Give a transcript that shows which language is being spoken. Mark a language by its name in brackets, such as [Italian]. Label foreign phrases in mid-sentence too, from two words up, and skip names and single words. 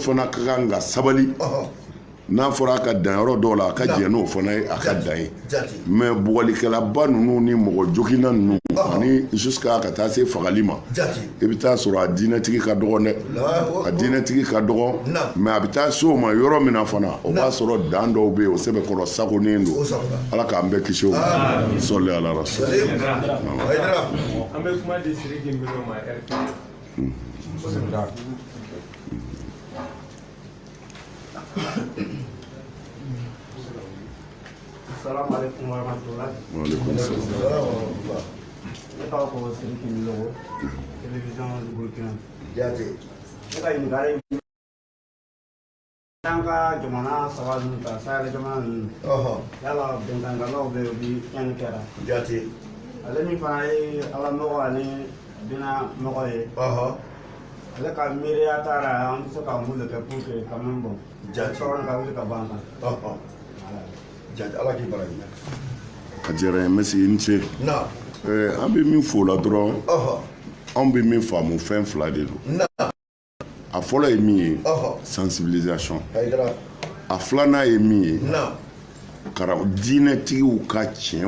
[Bambara] fana ka kan ka sabali n'a fɔra a ka dan yɔrɔ dɔw la a ka jɛn n'o fana ye a ka dan ye mais bugɔlikɛlaba ninnu ni mɔgɔ jogina ninnu ani jusqu'à ka taa se fagali ma i bɛ taa sɔrɔ a diinɛtigi ka dɔgɔ dɛ a diinɛtigi ka dɔgɔ mais a bɛ taa se o ma yɔrɔ min na fana o b'a sɔrɔ dan dɔw bɛ yen o sɛbɛkɔrɔ sagonen don ala k'an bɛɛ kisi o ma sɔli ala rasul an bɛ kuma di Sidiki Mbengue ma [Arabic] السلام عليكم ورحمة الله. وعليكم السلام. [Bambara] Ne tɔgɔ ko Sidiki Mbengue, [French] télévision du Burkina. [Bambara] Ne ka ɲininkali an ka jamana saba ninnu ta Sahel jamana ninnu yala bɛnkankɛlaw bɛ yen u bɛ tiɲɛni kɛra ale min fana ye ala nɔgɔ ani dina nɔgɔ ye ale ka miiriya taara an bɛ se ka mun de kɛ [French] pour que quand même bon [Bambara] sɔrɔ ka wuli ka ban kan ala k'i baraji a diyara n ye mɛsi i ni ce an bɛ min fɔ o la dɔrɔn anw bɛ min faamu fɛn fila de don a fɔlɔ ye min ye sensibilisation a filanan ye min ye diinɛtigiw ka tiɲɛ